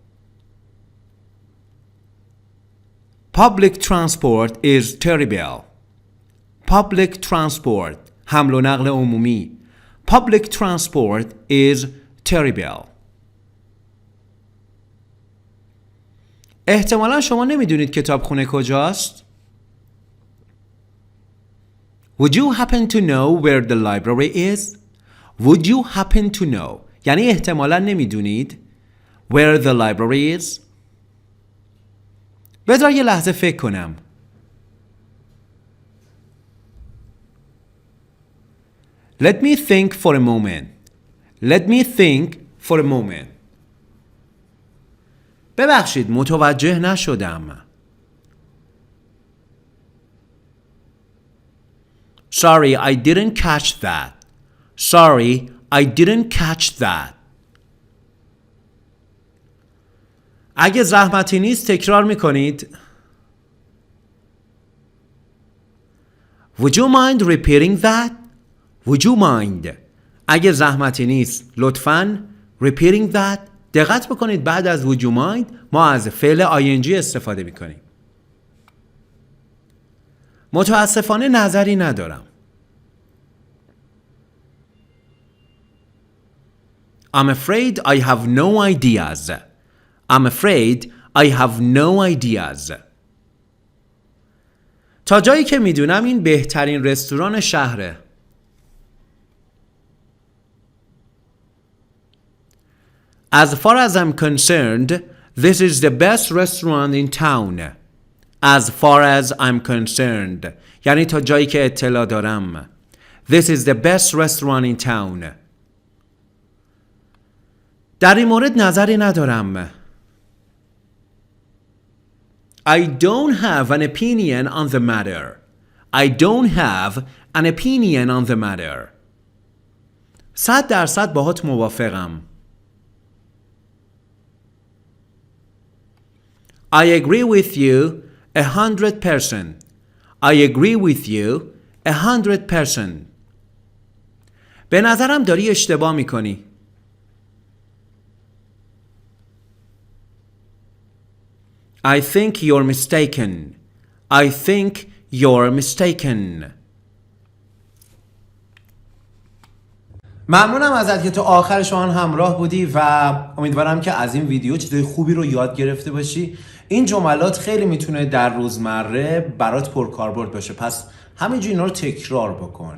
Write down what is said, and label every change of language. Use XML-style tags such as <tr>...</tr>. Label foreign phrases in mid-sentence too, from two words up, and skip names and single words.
<en>Public transport is terrible. Public transport</en> <fa>حمل و نقل عمومی.</fa> <en>Public transport is terrible.</en> <fa>احتمالا شما نمیدونید کتابخونه کجاست؟</fa> <en>Would you happen to know where the library is? Would you happen to know</en> <fa>یعنی احتمالا نمیدونید</fa> <en>where the library is؟</en> <fa>بذار یه لحظه فکر کنم.</fa> <en>Let me think for a moment. Let me think for a moment.</en> <fa>ببخشید متوجه نشدم.</fa> <en>Sorry, I didn't catch that. Sorry, I didn't catch that.</en> <fa>اگه زحمتی نیست تکرار میکنید.</fa> <en>Would you mind repeating that? Would you mind?</en> <fa>اگه زحمتی نیست لطفاً</fa> <en>repeating that.</en> <fa>دقت بکنید بعد از</fa> <en>would you mind</en> <fa>ما از فعل ing استفاده میکنیم. متاسفانه نظری ندارم.</fa> <en>I'm afraid I have no ideas. I'm afraid I have no ideas.</en> <fa>تا جایی که میدونم این بهترین رستوران شهره.</fa> <en>As far as I'm concerned, this is the best restaurant in town. As far as I'm concerned.</en> <fa>یعنی تا جایی که اطلاع دارم.</fa> <en>This is the best restaurant in town.</en> <fa>در این مورد نظری ندارم.</fa> <en>I don't have an opinion on the matter. I don't have an opinion on the matter.</en> <fa>100% باهات موافقم.</fa> <en>I agree with you 100%. I agree with you 100%.</en> <fa>به نظرم داری اشتباه میکنی.</fa> <en>I think you're mistaken. I think you're mistaken.</en> <fa>ممنونم ازت که تا آخر شما همراه بودی و امیدوارم که از این ویدیو چیزای خوبی رو یاد گرفته باشی. این جملات خیلی میتونه در روزمره برات پرکاربرد باشه، پس همینجوری اینا رو تکرار بکن.</fa>